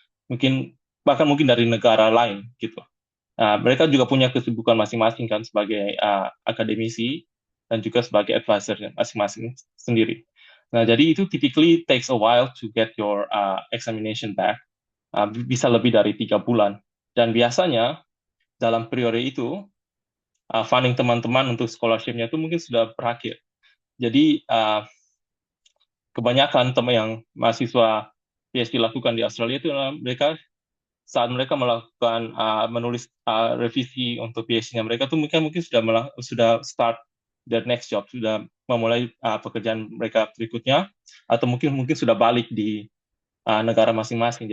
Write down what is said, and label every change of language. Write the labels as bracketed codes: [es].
[id] Bahkan mungkin dari negara lain gitu. Mereka juga punya kesibukan masing-masing kan sebagai akademisi dan juga sebagai advisor masing-masing sendiri. Nah, jadi itu [en] typically takes a while to get your examination back. [id] Bisa lebih dari 3 bulan. Dan biasanya dalam periode itu, funding teman-teman untuk scholarship-nya itu mungkin sudah berakhir. Jadi, kebanyakan teman yang mahasiswa PhD lakukan di Australia itu saat mereka melakukan menulis revisi untuk PhD-nya mereka tuh mungkin sudah [en] start their next job, [id] sudah memulai pekerjaan mereka berikutnya, atau mungkin sudah balik di negara masing-masing.